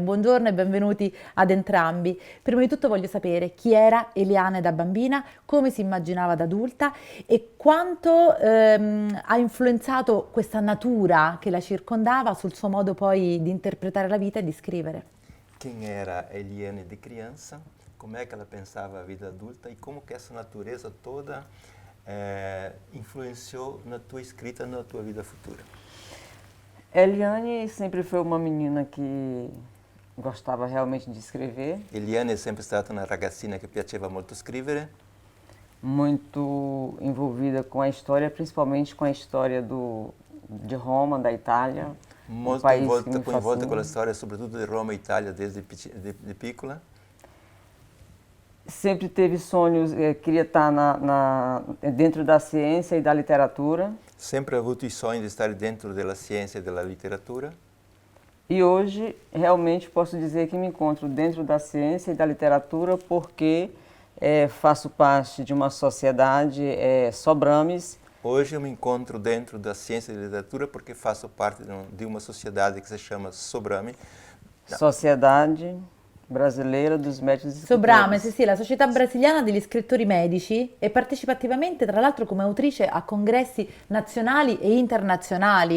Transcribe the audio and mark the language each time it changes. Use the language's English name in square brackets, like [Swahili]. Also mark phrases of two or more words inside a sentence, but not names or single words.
[Italian] Buongiorno e benvenuti ad entrambi. Prima di tutto voglio sapere chi era Eliane da bambina, come si immaginava da adulta e quanto ha influenzato questa natura che la circondava sul suo modo poi di interpretare la vita e di scrivere. [Portuguese] Quem era Eliane de criança, como é que ela pensava a vida adulta e como que essa natureza toda influenciou na tua escrita, na tua vida futura? Eliane sempre foi uma menina que gostava realmente de escrever. [Italian] Eliane è sempre stata una ragazzina che piaceva molto scrivere, [Portuguese] muito envolvida com a história, principalmente com a história de Roma, da Itália. [Italian] molto [Portuguese] país que me [Italian] coinvolta fascina. con la storia soprattutto di Roma e Italia desde di piccola. [Portuguese] Sempre teve sonhos, queria estar dentro da ciência e da literatura. [Italian] Sempre ha avuto il sogno di stare dentro della scienza e della letteratura. [Portuguese] E hoje, realmente, posso dizer que me encontro dentro da ciência e da literatura porque faço parte de uma sociedade, Sobrames. Hoje eu me encontro dentro da ciência e da [Italian] letteratura perché faccio parte di una società che si chiama Sobrami. [Portuguese] Sociedade Brasileira dos Médicos e Sobrame, Escritores. [Italian] sì, la Società Brasiliana degli Scrittori Medici, e partecipa attivamente tra l'altro come autrice a congressi nazionali e internazionali.